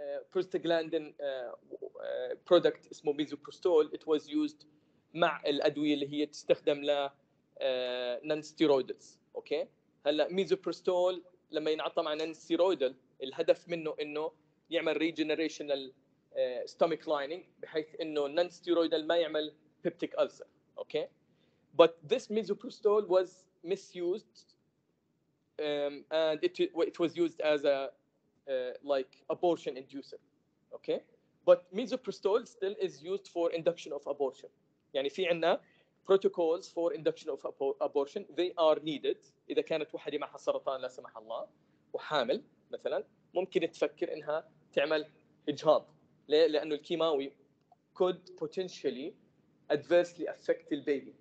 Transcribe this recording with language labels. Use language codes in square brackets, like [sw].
[en] prostaglandin product [ar] اسمه ميزوبروستول. [en] it was used [ar] مع الادويه اللي هي تستخدم ل [en] non steroidals. [ar] اوكي هلا ميزوبروستول لما ينعطى مع non steroidal الهدف منه انه يعمل ريجنريشن stomach lining بحيث انه non steroidal ما يعمل peptic ulcer. [en] Okay but this misoprostol was misused and it was used as a like abortion inducer. Okay but misoprostol still is used for induction of abortion. [ar] يعني في عندنا [en] protocols for induction of abortion. they are needed [ar] اذا كانت وحده معها سرطان لا سمح الله وحامل مثلا ممكن تفكر انها تعمل اجهاض. ليه؟ لانه الكيماوي [en] could potentially adversely affect [ar] البيبي.